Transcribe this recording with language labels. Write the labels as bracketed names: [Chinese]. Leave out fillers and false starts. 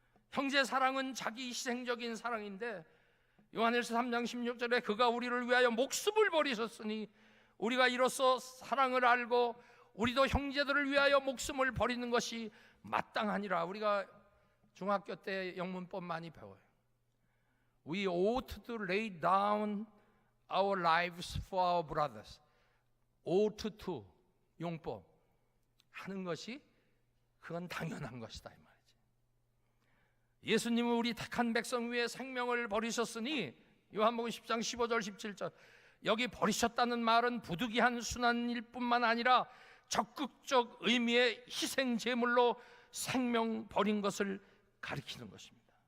[Korean] 형제 사랑은 자기 희생적인 사랑인데 요한일서 3장 16절에 그가 우리를 위하여 목숨을 버리셨으니 우리가 이로써 사랑을 알고 우리도 형제들을 위하여 목숨을 버리는 것이 마땅하니라. 우리가 중학교 때 영문법 많이 배워요. [English] We ought to lay down our lives for our brothers. [Korean] ought to 용법 하는 것이 그건 당연한 것이다 이 말이지. 예수님은 우리 택한 백성 위에 생명을 버리셨으니 요한복음 10장 15절 17절 여기 버리셨다는 말은 부득이한 순환일 뿐만 아니라 적극적 의미의 희생 제물로 생명 버린 것을 가리키는 것입니다.